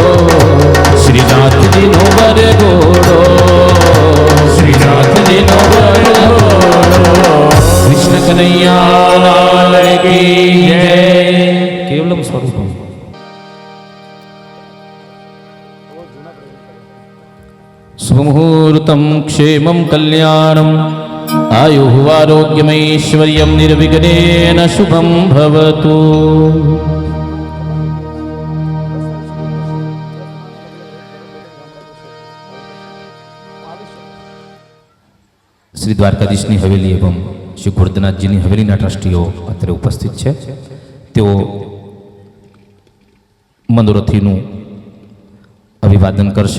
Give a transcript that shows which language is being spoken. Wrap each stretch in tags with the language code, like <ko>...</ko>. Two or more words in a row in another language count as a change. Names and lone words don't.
<gu>શ્રીનાથજીનો વરઘોડો શ્રીનાથજીનો વરઘોડો</gu> <hi>कृष्ण कनैया लाल की जय</hi> <sa>केवलम स्वरूपम शुभ मुहूर्तम क्षेमम कल्याणम आयुः आरोग्यमैश्वर्यं निर्विघ्नेन शुभं भवतु।</sa> <gu>શ્રી દ્વારકાધીશની હવેલી એવં શ્રી ગોરધનાથજીની હવેલીના ટ્રસ્ટીઓ અત્યારે ઉપસ્થિત છે. તેઓ મનોરથીનું અભિવાદન કરશે.</gu>